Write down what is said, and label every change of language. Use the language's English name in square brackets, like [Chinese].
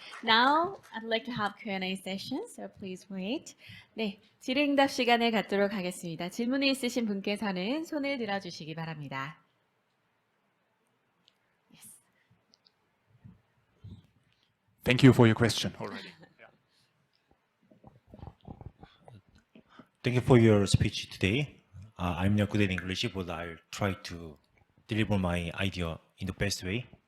[English] Now, I'd like to have Q&A session, so please wait. [Korean] 네, 질의응답 시간을 갖도록 하겠습니다. 질문이 있으신 분께서는 손을 들어주시기 바랍니다. [English] Yes. Thank you for your question already. Thank you for your speech today. I'm not good at English, but I'll try to deliver my idea in the best way.